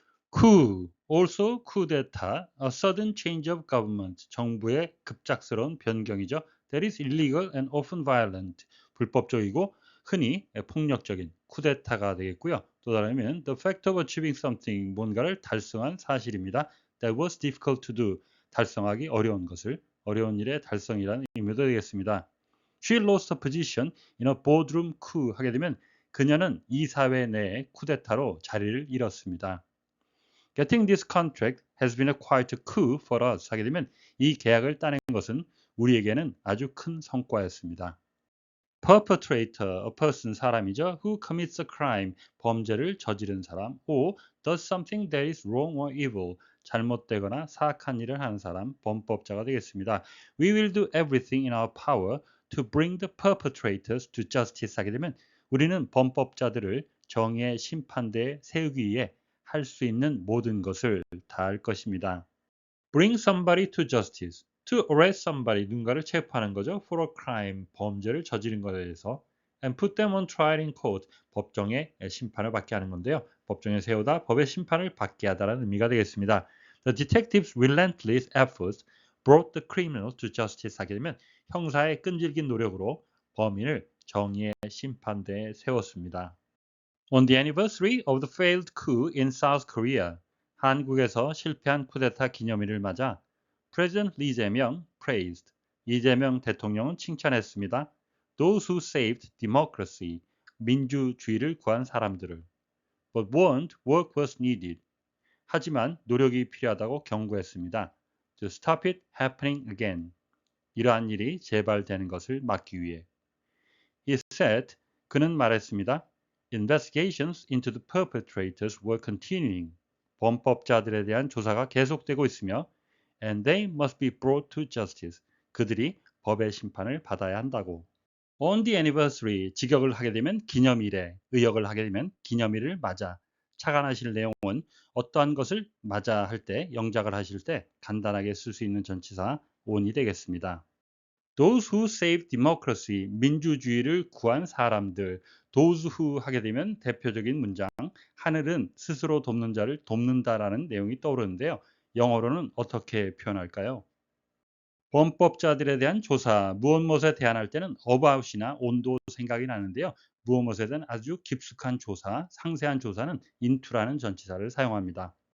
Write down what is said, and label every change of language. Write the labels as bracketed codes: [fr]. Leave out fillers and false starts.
[en] coup, also coup d'etat, a sudden change of government, [ko] 정부의 급작스러운 변경이죠. [en] That is illegal and often violent, [ko] 불법적이고 흔히 폭력적인 쿠데타가 되겠고요. 또 다르면 [en] the fact of achieving something, [ko] 뭔가를 달성한 사실입니다. [en] That was difficult to do, [ko] 달성하기 어려운 것을, 어려운 일의 달성이라는 의미도 되겠습니다. [en] She lost a position in a boardroom coup [ko] 하게 되면 그녀는 이사회 내에 쿠데타로 자리를 잃었습니다. [en] Getting this contract has been a quite a coup for us [ko] 하게 되면 이 계약을 따낸 것은 우리에게는 아주 큰 성과였습니다. [en] Perpetrator, a person, [ko] 사람이죠. [en] Who commits a crime, [ko] 범죄를 저지른 사람. [en] or does something that is wrong or evil, [ko] 잘못되거나 사악한 일을 하는 사람, 범법자가 되겠습니다. [en] We will do everything in our power to bring the perpetrators to justice [ko] 하게 되면 우리는 범법자들을 정의의 심판대에 세우기 위해 할 수 있는 모든 것을 다 할 것입니다. [en] Bring somebody to justice. To arrest somebody, [ko] 누군가를 체포하는 거죠. [en] For a crime, [ko] 범죄를 저지른 것에 대해서. [en] And put them on trial in court, [ko] 법정에 심판을 받게 하는 건데요. 법정에 세우다 법의 심판을 받게 하다라는 의미가 되겠습니다. [en] The detectives' relentless efforts brought the criminals to justice [ko] 하게 되면 형사의 끈질긴 노력으로 범인을 정의의 심판대에 세웠습니다. [en] On the anniversary of the failed coup in South Korea, [ko] 한국에서 실패한 쿠데타 기념일을 맞아 [en] President Lee Jae-myung praised, [ko] 이재명 대통령은 칭찬했습니다. [en] Those who saved democracy, [ko] 민주주의를 구한 사람들을. [en] But warned work was needed. [ko] 하지만 노력이 필요하다고 경고했습니다. [en] To stop it happening again. [ko] 이러한 일이 재발되는 것을 막기 위해. [en] He said, [ko] 그는 말했습니다. [en] Investigations into the perpetrators were continuing. [ko] 범법자들에 대한 조사가 계속되고 있으며 [en] and they must be brought to justice. [ko] 그들이 법의 심판을 받아야 한다고. [en] On the anniversary, [ko] 직역을 하게 되면 기념일에, 의역을 하게 되면 기념일을 맞아. 착안하실 내용은 어떠한 것을 맞아 할 때, 영작을 하실 때 간단하게 쓸 수 있는 전치사 on이 되겠습니다. [en] Those who saved democracy, [ko] 민주주의를 구한 사람들. [en] Those who [ko] 하게 되면 대표적인 문장, 하늘은 스스로 돕는 자를 돕는다라는 내용이 떠오르는데요. 영어로는 어떻게 표현할까요? 범법자들에 대한 조사, 무엇에 대한할 때는 about이나 on도 생각이 나는데요. 무엇에 대한 아주 깊숙한 조사, 상세한 조사는 into라는 전치사를 사용합니다.